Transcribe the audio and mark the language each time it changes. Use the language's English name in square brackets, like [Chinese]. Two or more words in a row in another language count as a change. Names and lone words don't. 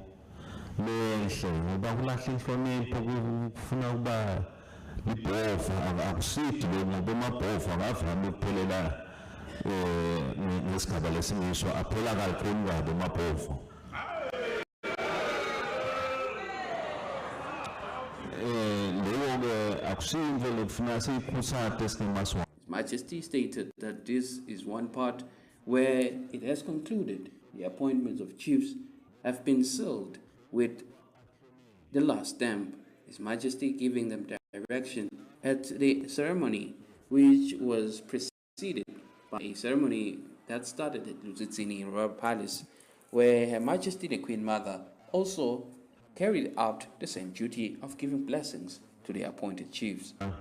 [Swati] lehle ngoba kulahla inhlonipho kufuna kuba libhova akusidi ngoba amabhova akavami ukuphelela ngesigaba lesimiswa aphela kakhulu kabi amabhova leyo-ke akusinto lekufuna siyikhuthathe sinemaswa. [English] His Majesty stated that this is one part where it has concluded the appointments of chiefs have been sealed with the last stamp, His Majesty giving them direction at the ceremony, which was preceded by a ceremony that started at BULLETIN Royal Palace, where Her Majesty the Queen Mother also carried out the same duty of giving blessings to the appointed chiefs.